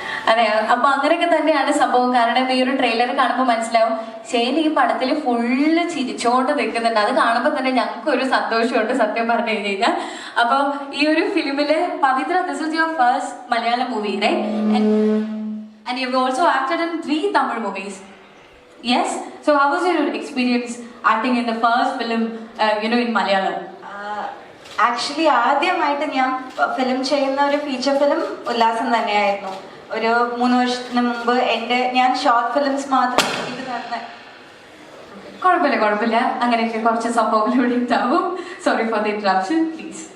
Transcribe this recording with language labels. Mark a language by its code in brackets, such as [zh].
[ml] അതെ, അപ്പൊ അങ്ങനെയൊക്കെ തന്നെയാണ് സംഭവം. കാരണം ഈ ഒരു ട്രെയിലർ കാണുമ്പോൾ മനസ്സിലാവും ഷെയ്ൻ ഈ പടത്തിൽ ഫുള്ള് ചിരിച്ചോണ്ട് നിൽക്കുന്നുണ്ട്. അത് കാണുമ്പോൾ തന്നെ ഞങ്ങൾക്ക് ഒരു സന്തോഷമുണ്ട് സത്യം പറഞ്ഞു കഴിഞ്ഞാൽ. അപ്പൊ ഈ ഒരു ഫിലിമില് പവിത്ര, [en] This is your first Malayalam movie, right? And you've also acted in 3 Tamil movies. Yes? So how was your experience acting in the first film, in Malayalam? [ml] Actually, ആദ്യമായിട്ട് ഞാൻ ഫിലിം ചെയ്യുന്ന ഒരു ഫീച്ചർ ഫിലിം ഉല്ലാസം തന്നെയായിരുന്നു. ഒരു 3 വർഷത്തിന് മുമ്പ് ഞാൻ ഷോർട്ട് ഫിലിംസ് മാത്രം ചെയ്ത് നടന്ന കുഴപ്പമില്ല അങ്ങനെയൊക്കെ കുറച്ച് സംഭവങ്ങളിലൂടെ ഉണ്ടാവും. [en] Sorry for the interruption, please.